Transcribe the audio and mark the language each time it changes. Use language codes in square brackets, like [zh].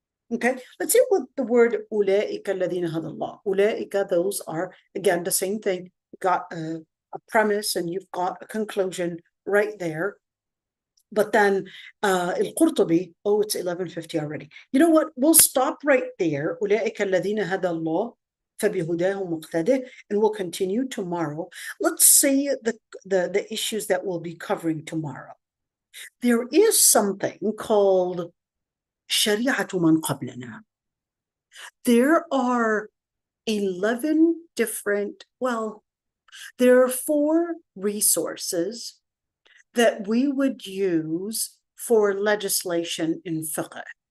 [en] Okay, let's see what the word [ar] أولئك الذين هدى الله. [en] أولئك, those are, again, the same thing. You've got a premise and you've got a conclusion right there. But then القرطبي, oh, it's 11:50 already. You know what? We'll stop right there. [ar] أولئك الذين هدى الله فبهداه مقتده, [en] and we'll continue tomorrow. Let's see the issues that we'll be covering tomorrow. There is something called [ar] شريعة من قبلنا. [en] There are 11 different, well, there are 4 resources that we would use for legislation in fiqh.